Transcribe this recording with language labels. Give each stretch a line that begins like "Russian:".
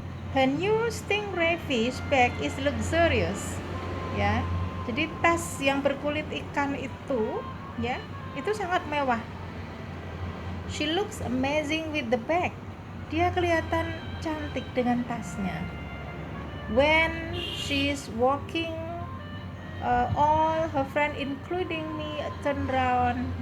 English: Her new stingray fish bag is luxurious.
Indonesian: Ya. Jadi tas yang berkulit ikan itu ya, itu sangat mewah.
English: She looks amazing with the bag.
Indonesian: Dia kelihatan cantik dengan tasnya.
English: When she's walking, all her friend including me turn round.